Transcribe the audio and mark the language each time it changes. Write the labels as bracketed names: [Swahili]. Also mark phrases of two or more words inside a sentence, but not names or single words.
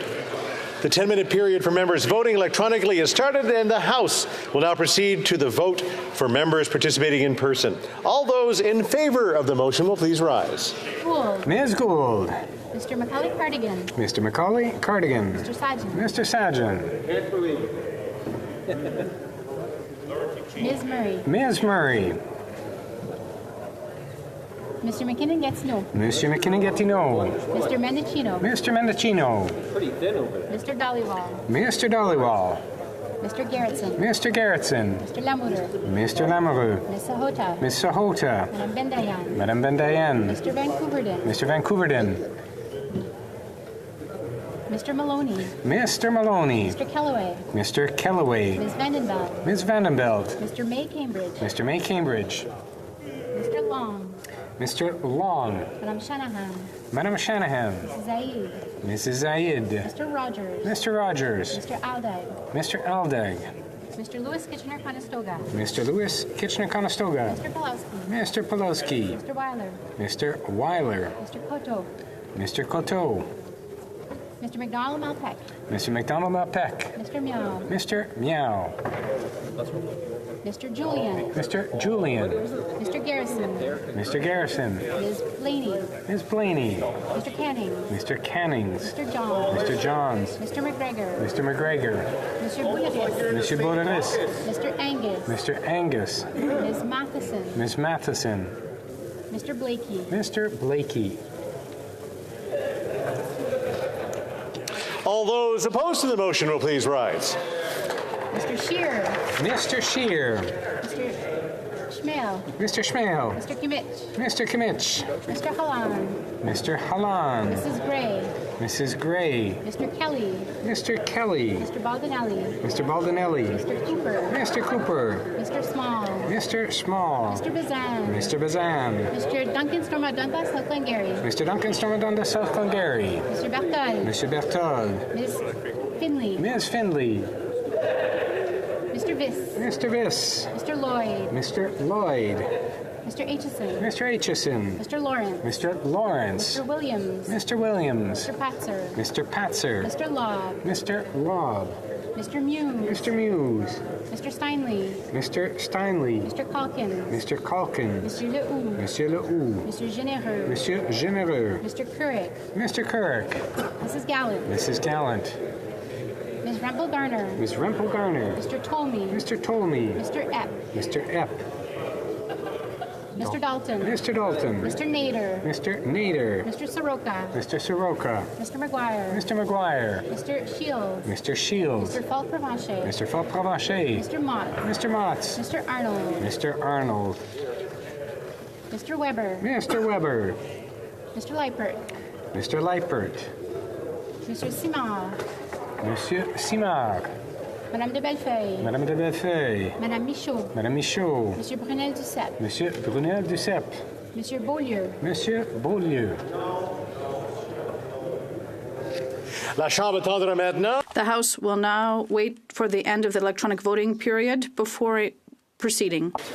[English] The 10-minute period for members voting electronically has started, and the House will now proceed to the vote for members participating in person. All those in favor of the motion will please rise. Gould. Ms. Gould. Mr. Macaulay Cardigan. Mr. Macaulay Cardigan. Mr. Sajjan. Mr. Sajjan. Ms. Murray. Ms. Murray. Mr. McKinnon Gatineau. Mr. McKinnon-Gatineau. Mr. Mendocino. Mr. Mendocino. Mr. Dollywall. Mr. Dollywall. Mr. Garrettson. Mr. Garrettson. Mr. Lamoureux. Mr. Lamoureux. Ms. Sahota. Ms. Sahota. Madame Bendayan. Madame Bendayan. Mr. Vancouverden. Mr. Vancouverden. Mr. Maloney. Mr. Maloney. Mr. Kellaway. Mr. Kellaway. Ms. Vandenbeld. Ms. Vandenbeld. Mr. May Cambridge. Mr. May Cambridge. Mr. Long. Mr. Long. Madame Shanahan. Madame Shanahan. Mrs. Zaid. Mrs. Zaid. Mr. Rogers. Mr. Rogers. Mr. Aldag. Mr. Aldag. Mr. Lewis Kitchener-Conestoga. Mr. Lewis Kitchener-Conestoga. Mr. Pulowski. Mr. Pulowski. Mr. Weiler. Mr. Weiler. Mr. Koto. Mr. Coteau. Mr. McDonald Malpeck. Mr. McDonald Malpeck. Mr. Meow. Mr. Meow. Mr. Julian. Mr. Julian. Mr. Garrison. Mr. Garrison. Ms. Blaney. Ms. Blaney. Mr. Canning. Mr. Cannings. Mr. Johns. Mr. Johns. Mr. McGregor. Mr. McGregor. Mr. Boudreaux. Mr. Boudreaux. Mr. Angus. Mr. Angus. Ms. Matheson. Ms. Matheson. Mr. Blakey. Mr. Blakey. All those opposed to the motion will please rise. Mr. Shear. Mr. Shear. Mr. Schmale. Mr. Schmale. Mr. Kimmich. Mr. Kimmich. Mr. Hallan. Mr. Hallan. Mrs. Gray. Mrs. Gray. Mr. Kelly. Mr. Kelly. Mr. Baldinelli. Mr. Baldinelli. Mr. Cooper. Mr. Cooper. Mr. Small. Mr. Small. Mr. Bazan. Mr. Bazan. Mr. Duncan Stormadunta, South Glengarry. Mr. Duncan Stormadunda, South Glengarry. Mr. Bertol. Mr. Berthold. Ms. Finley. Ms. Finley. Mr. Viss. Mr. Viss. Mr. Lloyd. Mr. Lloyd. Mr. Aitchison. Mr. Aitchison. Mr. Lawrence. Mr. Lawrence. Mr. Williams. Mr. Williams. Mr. Patzer. Mr. Patzer. Mr. Lobb. Mr. Lobb. Mr. Muse. Mr. Muse. Mr. Steinley. Mr. Steinley. Mr. Calkins. Mr. Calkins. Mr. Lehoux. Monsieur Lehoux. Mr. Généreux. Monsieur Généreux. Mr. Couric. Mr. Kirk. Mrs. Gallant. Mrs. Gallant. Ms. Rempel Garner. Ms. Rempel Garner. Mr. Tolmie. Mr. Tolmie. Mr. Epp. Mr. Epp. Mr. Dalton. Mr. Dalton. Mr. Nader. Mr. Nader. Mr. Soroka. Mr. Soroka. Mr. McGuire. Mr. McGuire. Mr. Shields. Mr. Shields. Mr. Falk Provencher. Mr. Falk Provencher. Mr. Mott. Mr. Motts. Mr. Arnold. Mr. Arnold. Mr. Weber. Mr. Weber. Mr. Leipert. Mr. Leipert. Mr. Simard. Monsieur Simard. Madame de Bellefeuille. Madame de Bellefeuille. Madame Michaud. Madame Michaud. Monsieur Brunel Duceppe. Monsieur Brunel Duceppe. Monsieur Beaulieu. Monsieur Beaulieu. [French] La Chambre attendra maintenant. [English] The House will now wait for the end of the electronic voting period before proceeding.